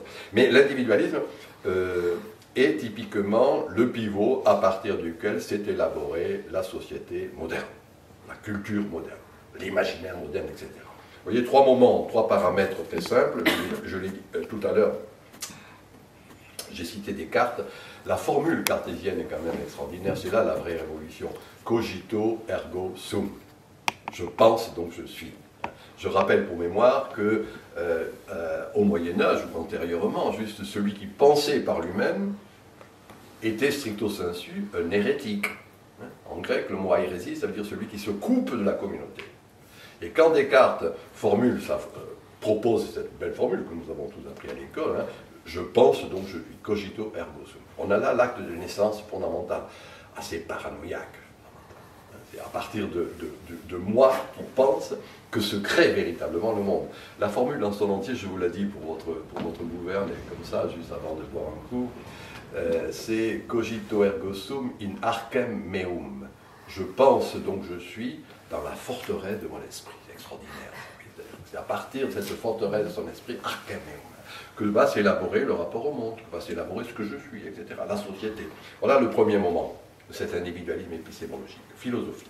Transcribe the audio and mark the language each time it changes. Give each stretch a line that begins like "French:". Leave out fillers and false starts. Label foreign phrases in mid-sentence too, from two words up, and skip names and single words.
French: Mais l'individualisme est typiquement le pivot à partir duquel s'est élaborée la société moderne, la culture moderne, l'imaginaire moderne, etc. Vous voyez, 3 moments, 3 paramètres très simples. Je l'ai dit tout à l'heure, j'ai cité Descartes. La formule cartésienne est quand même extraordinaire, c'est là la vraie révolution.
Latin: Cogito ergo sum.
French: Je pense donc je suis. Je rappelle pour mémoire que au Moyen-Âge ou antérieurement, juste celui qui pensait par lui-même était
Latin: stricto sensu
French: un hérétique. En grec, le mot hérésie, ça veut dire celui qui se coupe de la communauté. Et quand Descartes propose cette belle formule que nous avons tous appris à l'école, hein, je pense donc je suis,
Latin: cogito ergo sum.
French: On a là l'acte de naissance fondamental, assez paranoïaque. C'est à partir de moi qui pense que se crée véritablement le monde. La formule dans son entier, je vous l'ai dit pour votre gouverne, et comme ça, juste avant de boire un coup, c'est
Latin: cogito ergo sum in archem meum.
French: Je pense donc je suis dans la forteresse de mon esprit. C'est extraordinaire. C'est à partir de cette forteresse de son esprit,
Latin: archem meum,
French: que va s'élaborer le rapport au monde, que va s'élaborer ce que je suis, etc., la société. Voilà le premier moment de cet individualisme épistémologique, philosophique.